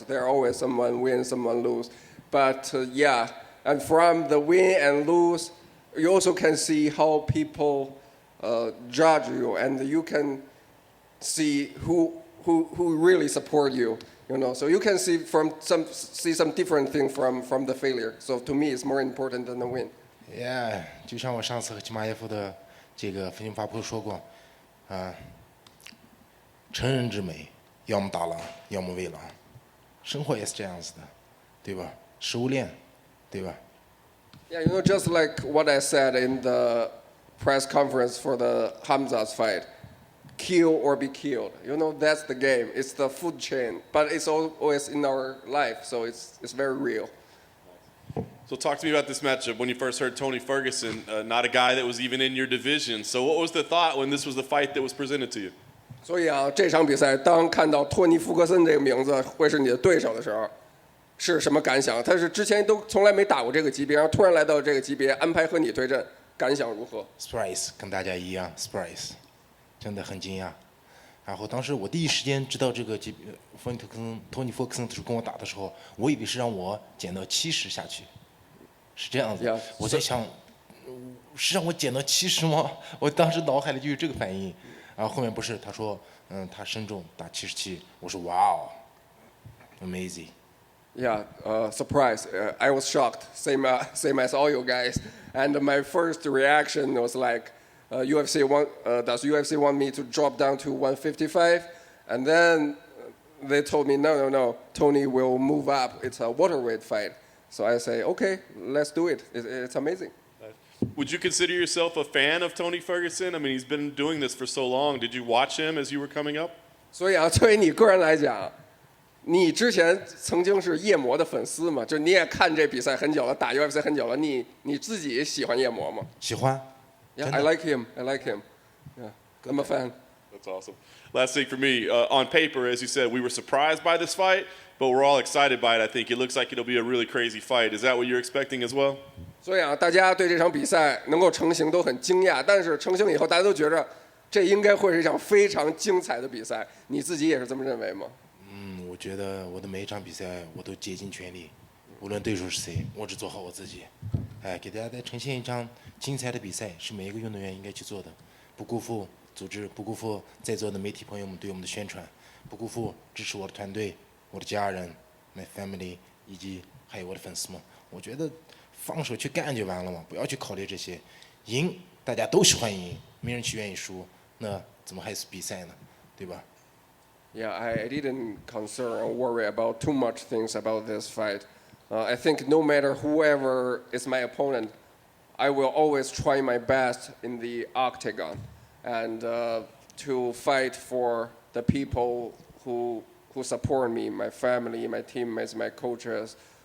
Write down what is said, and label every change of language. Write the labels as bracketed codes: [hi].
[en] There always someone win, someone lose. But and from the win and lose, you also can see how people. Judge you, and you can see who really support you. So you can see some different thing from the failure. So to me, it's more important than the win. [zh] Yeah， 就像我上次和齐马耶夫的这个分析发布说过，成人之美，要么打狼，要么喂狼，生活也是这样子的，对吧？食物链，对吧？ [en] Yeah, just like what I said in the press conference for the Hamza's fight, kill or be killed. That's the game. It's the food chain, but it's always in our life, so it's very real. So talk to me about this matchup. When you first heard Tony Ferguson, not a guy that was even in your division. So what was the thought when this was the fight that was presented to you? [zh] 所以啊，这场比赛当看到托尼·福克森这个名字会是你的对手的时候，是什么感想？他是之前都从来没打过这个级别，然后突然来到这个级别，安排和你对阵。感想如何？Surprise， 跟大家一样 ，surprise， 真的很惊讶。然后当时我第一时间知道这个级别，托尼·福克森跟我打的时候，我以为是让我减到70下去，是这样子。 Yeah, 我在想，是让我减到70吗？我当时脑海里就有这个反应。然后后面不是，他说，他身重打77，我说哇哦 ，amazing。 [en] Yeah, surprise. I was shocked, same as all you guys. And my first reaction was like, does UFC want me to drop down to 155? And then they told me, no, Tony will move up. It's a welterweight fight. So I say, okay, let's do it. It's amazing. Would you consider yourself a fan of Tony Ferguson? I mean, he's been doing this for so long. Did you watch him as you were coming up? [zh] 所以啊，作为你个人来讲，你之前曾经是夜魔的粉丝嘛？就你也看这比赛很久了，打 UFC 很久了，你自己喜欢夜魔吗？喜欢。 [en] Yeah, I like him. I like him. Yeah, I'm a fan. That's awesome. Last thing for me, on paper, as you said, we were surprised by this fight, but we're all excited by it. I think it looks like it'll be a really crazy fight. Is that what you're expecting as well? [zh] 所以啊，大家对这场比赛能够成型都很惊讶，但是成型以后，大家都觉着这应该会是一场非常精彩的比赛。你自己也是这么认为吗？我觉得我的每一场比赛我都竭尽全力，无论对手是谁，我只做好我自己。给大家再呈现一场精彩的比赛，是每一个运动员应该去做的，不辜负组织，不辜负在座的媒体朋友们对我们的宣传，不辜负支持我的团队、我的家人、 my family 以及还有我的粉丝们。我觉得放手去干就完了嘛，不要去考虑这些。赢大家都喜欢赢，没人去愿意输，那怎么还是比赛呢？对吧？ [en] Yeah, I didn't concern or worry about too much things about this fight. I think no matter whoever is my opponent, I will always try my best in the octagon and to fight for the people who support me, my family, my teammates, my coaches.